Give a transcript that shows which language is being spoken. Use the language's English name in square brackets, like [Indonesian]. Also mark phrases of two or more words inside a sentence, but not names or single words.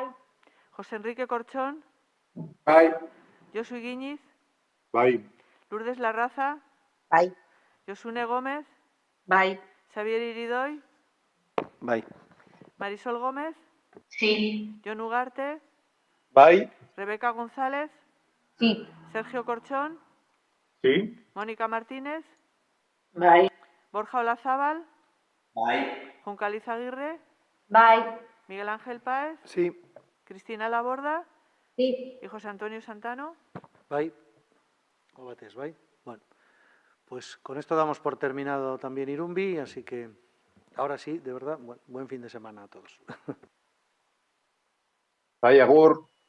[Spanish] José Enrique Corchón? [Basque] Bai. [Spanish] Josu Iguiniz? [Basque] Bai. [Spanish] Lourdes Larraza? [Basque] Bai. [Spanish] Josune Gómez? [Basque] Bai. [Spanish] Xabier Iridoy? [Basque] Bai. [Spanish] Marisol Gómez? Sí. Jon Ugarte? [Basque] Bai. [Spanish] Rebeca González? Sí. Sergio Corchón? Sí. Mónica Martínez? [Basque] Bai. [Spanish] Borja Olazábal? [Basque] Bai. [Spanish] Juncal Izaguirre? [Basque] Bai. [Spanish] Miguel Ángel Páez? Sí. Cristina Laborda? Sí. Y José Antonio Santano? [Basque] Bai. Hau batez, bai. [Spanish] Bueno, pues con esto damos por terminado también Irumbi, así que ahora sí, de verdad, buen fin de semana a todos. [Basque] Bai, agur.